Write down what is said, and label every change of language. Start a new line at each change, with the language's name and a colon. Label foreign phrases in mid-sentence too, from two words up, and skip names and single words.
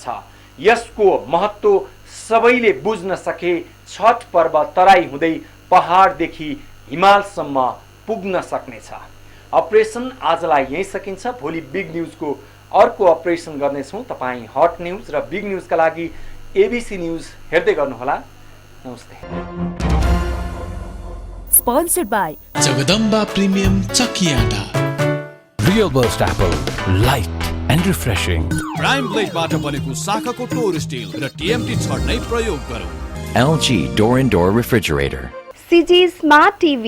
Nepali: यसको महत्त्व सबैले बुझ्न सके छठ पर्व तराई हुँदै पहाडदेखि हिमालसम्म पुग्न सक्नेछ। अपरेसन आजलाई यही सकिन्छ। भोलि बिग न्युजको अर्को अपरेसन गर्नेछौँ। तपाईँ हट न्युज र बिग न्युजका लागि एबीसी न्युज हेर्दै गर्नुहोला। नमस्ते।
English: Sponsored by Jagadamba Premium Chakiada. Real Burst Apple, light and refreshing.
Nepali: प्राइम ब्लेडबाट बनेको शाखाको टोर स्टिल र टिएमटी छड्नै प्रयोग गरौँ।
English: LG Door and Door Refrigerator. CG Smart TV.